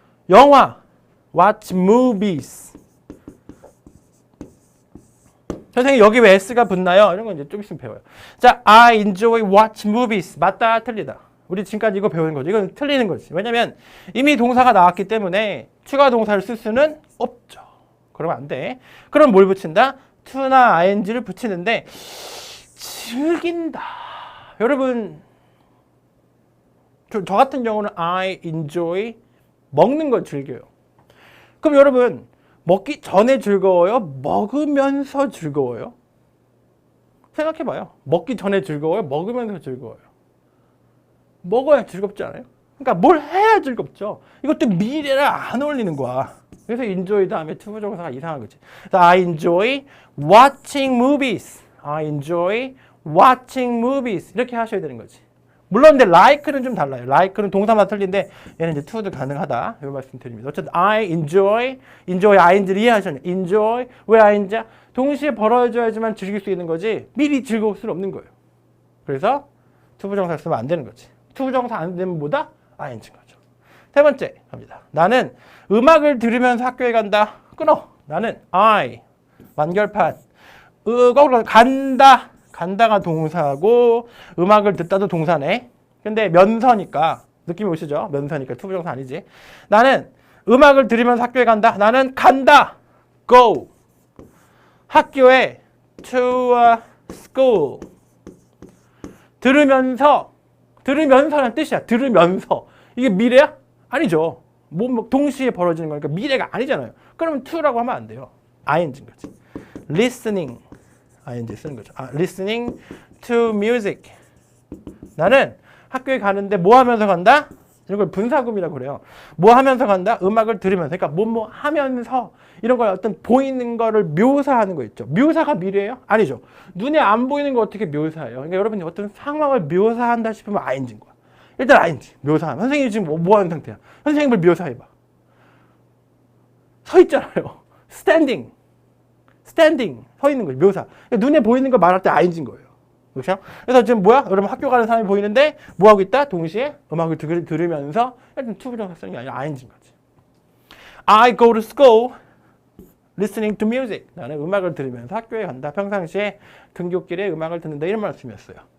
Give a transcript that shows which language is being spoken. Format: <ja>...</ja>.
<ko>영화,</ko> <en>watch movies.</en> <ko>선생님 여기 왜 S가 붙나요? 이런 거 이제 좀 있으면 배워요.</ko> <en>자, I enjoy watch movies.</en> <ko>맞다, 틀리다. 우리 지금까지 이거 배우는 거지. 이건 틀리는 거지. 왜냐면 이미 동사가 나왔기 때문에 추가 동사를 쓸 수는 없죠. 그러면 안 돼. 그럼 뭘 붙인다? to나 ing를 붙이는데 즐긴다. 여러분 저 같은 경우는</ko> <en>I enjoy</en> <ko>먹는 걸 즐겨요. 그럼 여러분 먹기 전에 즐거워요? 먹으면서 즐거워요? 생각해봐요. 먹기 전에 즐거워요? 먹으면서 즐거워요? 먹어야 즐겁지 않아요? 그러니까 뭘 해야 즐겁죠. 이것도 미래를 안 어울리는 거야. 그래서 enjoy 다음에 투부정사가 이상한 거지.</ko> <en>그래서 I enjoy watching movies. I enjoy watching movies.</en> <ko>이렇게 하셔야 되는 거지. 물론 근데 like는 좀 달라요. like는 동사만 틀린데 얘는 이제 to도 가능하다. 이거 말씀드립니다. 어쨌든</ko> <en>I enjoy</en> <ko>ing를 이해하셨냐?</ko> <en>enjoy</en> <ko>왜</ko> <en>ing?</en> <ko>동시에 벌어져야지만 즐길 수 있는 거지 미리 즐거울 수는 없는 거예요. 그래서 투부정사 쓰면 안 되는 거지. 투부정사 안 되면 뭐다? ing인 거죠. 세 번째 갑니다. 나는 음악을 들으면서 학교에 간다. 끊어. 나는 I 완결판 거꾸로 간다. 간다가 동사고 음악을 듣다도 동사네. 근데 면서니까 느낌이 오시죠? 면서니까 투부정사 아니지. 나는 음악을 들으면서 학교에 간다. 나는 간다.</ko> <en>Go.</en> <ko>학교에</ko> <en>to school.</en> <ko>들으면서라는 뜻이야. 들으면서. 이게 미래야? 아니죠. 뭐 동시에 벌어지는 거니까 미래가 아니잖아요. 그러면 to라고 하면 안 돼요. ing인 거지.</ko> <en>listening.</en> <ko>ing 쓰는 거죠.</ko> <en>listening to music.</en> <ko>나는 학교에 가는데 뭐 하면서 간다? 이걸 분사구문이라고 그래요. 뭐 하면서 간다? 음악을 들으면서. 그러니까 뭐뭐 하면서 이런 걸 어떤 보이는 거를 묘사하는 거 있죠. 묘사가 미래예요? 아니죠. 눈에 안 보이는 거 어떻게 묘사해요? 그러니까 여러분이 어떤 상황을 묘사한다 싶으면 ing인 거야. 일단 ing 묘사하면. 선생님이 지금 뭐 하는 상태야? 선생님을 묘사해봐. 서 있잖아요.</ko> <en>standing.</en> <ko>standing, 서 있는 거지, 묘사. 눈에 보이는 거 말할 때 ing인 거예요. 그렇죠? 그래서 지금 뭐야? 여러분 학교 가는 사람이 보이는데 뭐 하고 있다? 동시에 음악을 들으면서 일단 투부정사 쓰는 게 아니라 ing인 거지.</ko> <en>I go to school listening to music.</en> <ko>나는 음악을 들으면서 학교에 간다. 평상시에 등굣길에 음악을 듣는다. 이런 말씀이었어요.</ko>